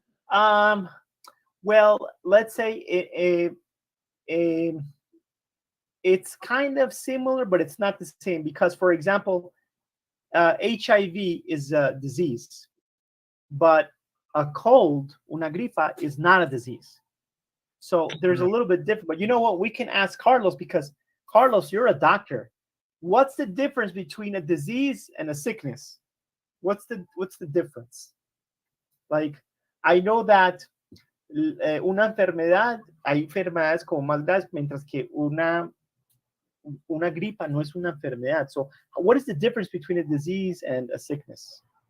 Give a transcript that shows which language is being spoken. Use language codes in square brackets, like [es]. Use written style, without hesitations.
[en] Well, let's say it's kind of similar, but it's not the same because, for example, HIV is a disease, but a cold, [es] una gripa, [en] is not a disease. So there's a little bit different. But you know what? We can ask Carlos, because Carlos, you're a doctor. What's the difference between a disease and a sickness? What's the difference? Like, I know that [es] una enfermedad, hay enfermedades como más graves, mientras que una gripa no es una enfermedad. [en] So what is the difference between a disease and a sickness?